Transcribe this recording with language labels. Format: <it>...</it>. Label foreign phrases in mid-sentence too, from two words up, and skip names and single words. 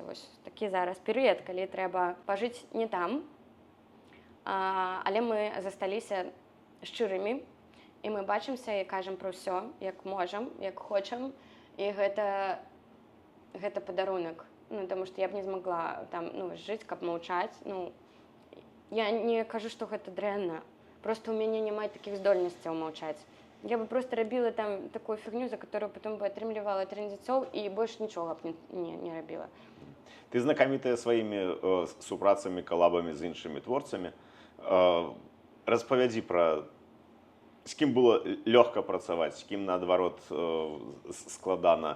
<be>Вось такі зараз перыяд, калі трэба пажыць не там, але мы засталіся шчырымі, і мы бачымся і кажам пра ўсё, як можам, як хочам, і гэта падарунак. Ну, таму што я б не змагла там, ну, жыць, каб маўчаць. Ну, я не кажу, што гэта дрэнна. Просто у мяне няма такіх здольнасцяў маўчаць. Я бы просто рабіла там такую фігню,</be> <ru>за которую потом</ru> <be>бы атрымлівала трындзіцоў і больш нічога б не рабіла. Ты знакамітая сваімі супрацамі, калабамі з іншымі творцамі. Распавядзі пра, з кім было лёгка працаваць, з кім, наадварот, складана.</be>